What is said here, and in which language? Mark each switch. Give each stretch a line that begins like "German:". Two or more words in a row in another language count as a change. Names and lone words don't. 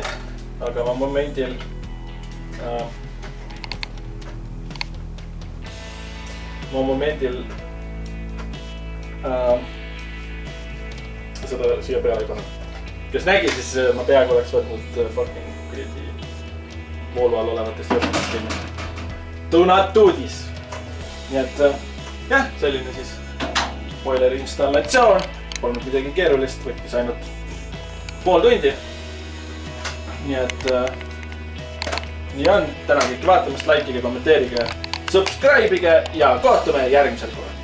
Estonian: Aga ma momendil seda siia peale ei pane. Kes nägi, siis ma peaaegu oleks võtnud fucking kuradi voolu all olevatest võtmast kinni.
English: Do not do this.
Estonian: Nii et jah, selline siis boileri installatsioon. Polnud midagi keerulist, võttis ainult pool tundi. Nii et nii on. Tänan kõiki vaatamast, likeige, kommenteerige, subscribe'ige ja kohtume järgmisel korral.